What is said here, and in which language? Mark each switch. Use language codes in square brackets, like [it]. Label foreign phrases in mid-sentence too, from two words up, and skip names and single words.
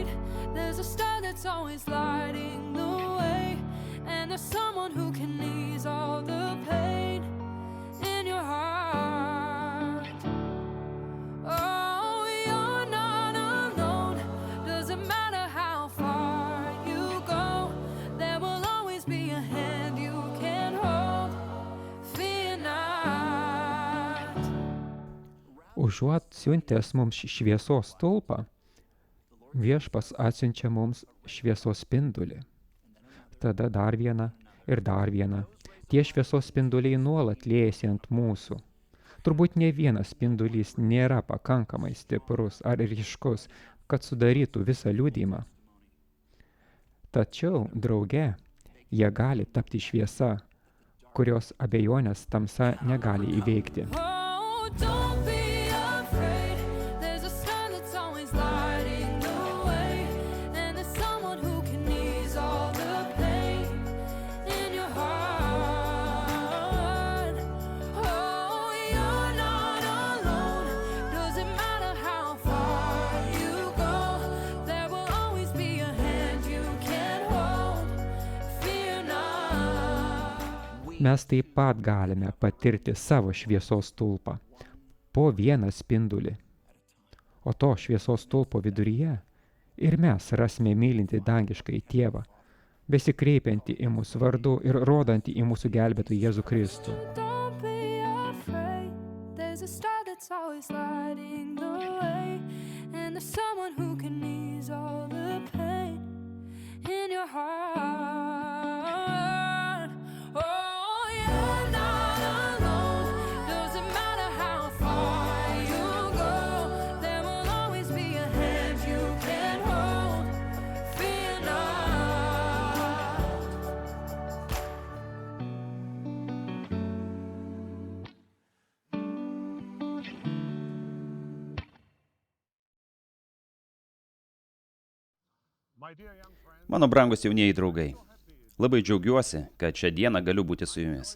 [en] There's a star that's always lighting the way, and there's someone who can ease all the pain in your heart. Oh, you're not alone. Doesn't matter how far you go, there will always be a hand you can hold. Fear not. [lt] Užuot siuntęs mums šviesos stulpą, Viešpas atsiunčia mums šviesos spindulį. Tada dar viena ir dar viena. Tie šviesos spinduliai nuolat liejasi ant mūsų. Turbūt ne vienas spindulys nėra pakankamai stiprus ar ryškus, kad sudarytų visą liudijimą. Tačiau drauge jie gali tapti šviesa, kurios abejonės tamsa negali įveikti. [en] Oh, don't be afraid. There's a star that's always lighting the way, and there's someone who can ease all the pain in your heart. Oh, you're not alone. Doesn't matter how far you go, there will always be a hand you can hold. Fear not. [lt] Mes taip pat galime patirti savo šviesos stulpą po vieną spindulį. O to šviesos stulpo viduryje ir mes rasime mylintį dangiškąjį tėvą, besikreipiantį į mūsų vardu ir rodantį į mūsų gelbėtoją Jėzų Kristų. [en] Don't be afraid. There's a star that's always lighting the way, and there's someone who can ease all the pain in your heart. Oh, you're not alone. Doesn't matter how far you go, there will always be a hand you can hold. Fear not. [lt] Mano brangus jaunieji draugai, labai džiaugiuosi, kad šią dieną galiu būti su jumis.